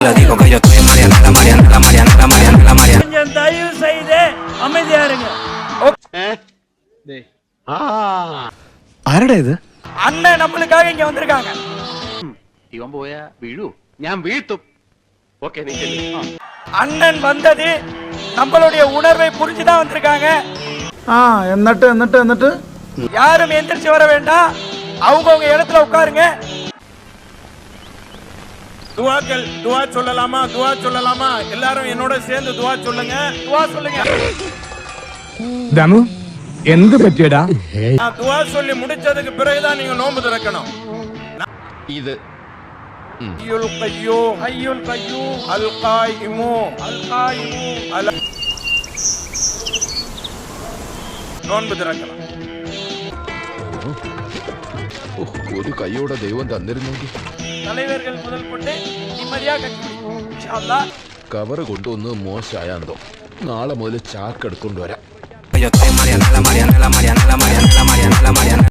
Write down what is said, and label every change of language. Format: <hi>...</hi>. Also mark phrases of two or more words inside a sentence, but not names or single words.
<ta>கொஞ்சம் தயவு செய்து அமைதியா இருங்க.</ta> <ml>ആരുടെ ഇത്?</ml> <ta>அண்ணன் நம்மளுக்காக இங்க வந்திருக்காங்க.</ta> <ml>ഇവൻ പോയാ വീഴൂ, ഞാൻ വീഴ്ത്തും. ഓക്കേ, നീ ചെല്ല്.</ml> <ta>அண்ணன் வந்தது நம்மளுடைய உணர்வை புரிஞ்சுதான் வந்திருக்காங்க.</ta> <ml>എന്നിട്ട്</ml> <ta>யாரும் எந்திரிச்சு வர வேண்டாம், அவங்கவுங்க இடத்துல உட்காருங்க. துவாக்கள், துவா சொல்லலாமா? துவா சொல்லலாமா? எல்லாரும் என்னோட சேர்ந்து துவா சொல்லுங்க. துவா சொல்லுங்க.</ta> <ml>ദമു എന്ത് പറ്റിയടാ?</ml> <ta>நான் துவா சொல்லி முடிச்சதுக்கு பிறகுதான் நீங்க நோன்பு திறக்கணும்.</ta> <ml>ഇത്</ml> <ar>الحي القيوم, الحي القيوم, القائم, القائم,</ar> <ta>நோன்பு திறக்கலாம்.</ta> <ml>ഒരു കൈയോടെ ദൈവം തന്നിരുന്നെങ്കിൽ</ml> <ta>தலைவர்கள் முதல் கொண்டு நிம்மதியா கட்சி</ta> <ar>إن شاء الله.</ar> <ml>കവറ് കൊണ്ടുവന്ന് മോശമായാന്തോ. നാളെ മുതൽ ചാക്ക് എടുക്കൊണ്ട് വരാം.</ml>